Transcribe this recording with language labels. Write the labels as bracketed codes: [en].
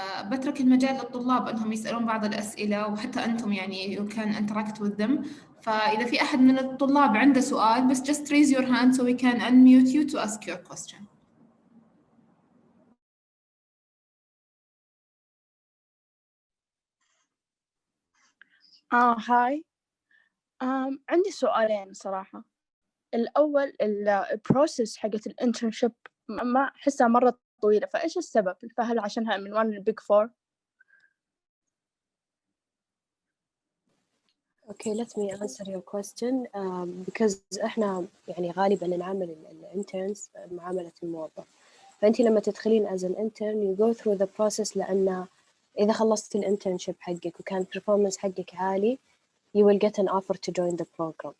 [ar] بترك المجال للطلاب أنهم يسألون بعض الأسئلة، وحتى أنتم يعني [en] you can interact with them. [ar] فإذا في أحد من الطلاب عنده سؤال بس [en] just raise your hand so we can unmute you to ask your question. [ar] هاي. عندي سؤالين صراحة. الأول البروسيس حقت الانترنشيب ما أحسها مرة طويلة، فإيش السبب؟ فهل عشانها من [en] one big four؟ Okay, let me answer your question because [ar] إحنا يعني غالباً نعامل الانترنز معاملة الموظف. فأنت لما تدخلين [en] as an intern you go through the process، [ar] لأن إذا خلصت الانترنشيب حقك وكان [en] performance [ar] حقك عالي [en] you will get an offer to join the program.